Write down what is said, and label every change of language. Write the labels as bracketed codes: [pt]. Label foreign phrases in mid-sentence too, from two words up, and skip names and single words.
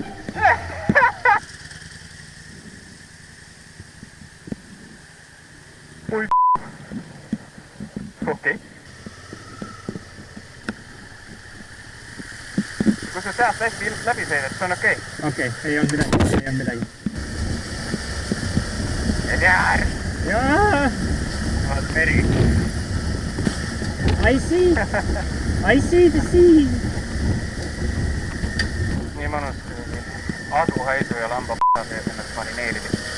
[et] Oi okei. Kui sa sealt hästi läbi sõidad, see on okei. Okei, ei olnud midagi. Jär! Jaa! Vaat meri. [en] I see the sea! [et] Nii mõnus aduhaisu ja lamba sees ennast marineerimisest.